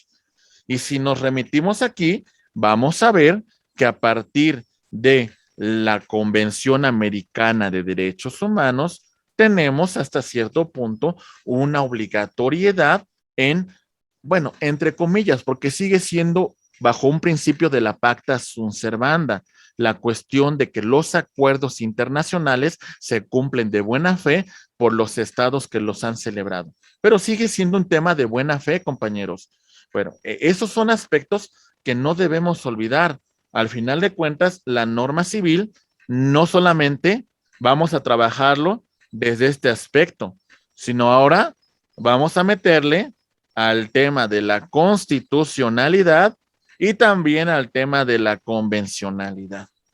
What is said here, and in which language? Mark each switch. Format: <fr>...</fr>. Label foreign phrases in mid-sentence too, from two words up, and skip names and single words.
<es>Y si nos remitimos aquí, vamos a ver que a partir de la Convención Americana de Derechos Humanos, tenemos hasta cierto punto una obligatoriedad en, bueno, entre comillas, porque sigue siendo bajo un principio de la</es> <la>pacta sunt servanda,</la> <es>la cuestión de que los acuerdos internacionales se cumplen de buena fe por los estados que los han celebrado. Pero sigue siendo un tema de buena fe, compañeros. Bueno, esos son aspectos que no debemos olvidar. Al final de cuentas, la norma civil no solamente vamos a trabajarlo desde este aspecto, sino ahora vamos a meterle al tema de la constitucionalidad y también al tema de la convencionalidad.</es>